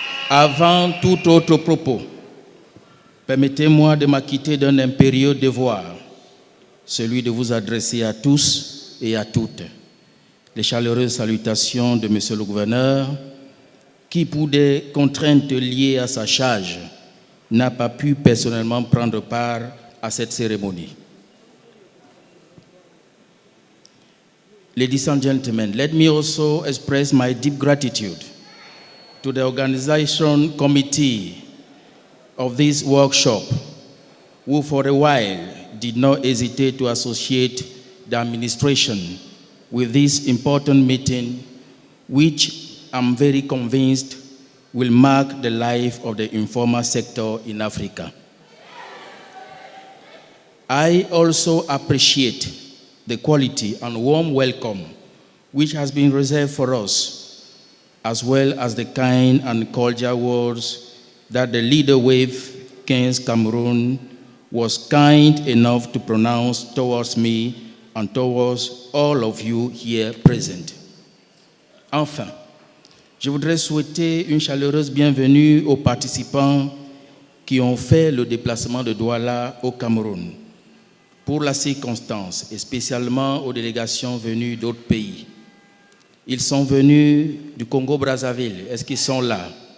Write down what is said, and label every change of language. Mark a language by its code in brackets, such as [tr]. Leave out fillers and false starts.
[fr] Avant tout autre propos, permettez-moi de m'acquitter d'un impérieux devoir, celui de vous adresser à tous et à toutes les chaleureuses salutations de Monsieur le gouverneur, qui, pour des contraintes liées à sa charge, n'a pas pu personnellement prendre part à cette cérémonie. [en] Ladies and gentlemen, let me also express my deep gratitude to the organization committee of this workshop, who for a while did not hesitate to associate the administration with this important meeting, which I'm very convinced will mark the life of the informal sector in Africa. I also appreciate the quality and warm welcome which has been reserved for us, as well as the kind and cordial words that the leader wavecon Cameroon was kind enough to pronounce towards me and towards all of you here present. [fr] Enfin, Je voudrais souhaiter une chaleureuse bienvenue aux participants qui ont fait le déplacement de Douala au Cameroun pour la circonstance et spécialement aux délégations venues d'autres pays. Ils sont venus du Congo-Brazzaville. Est-ce qu'ils sont là?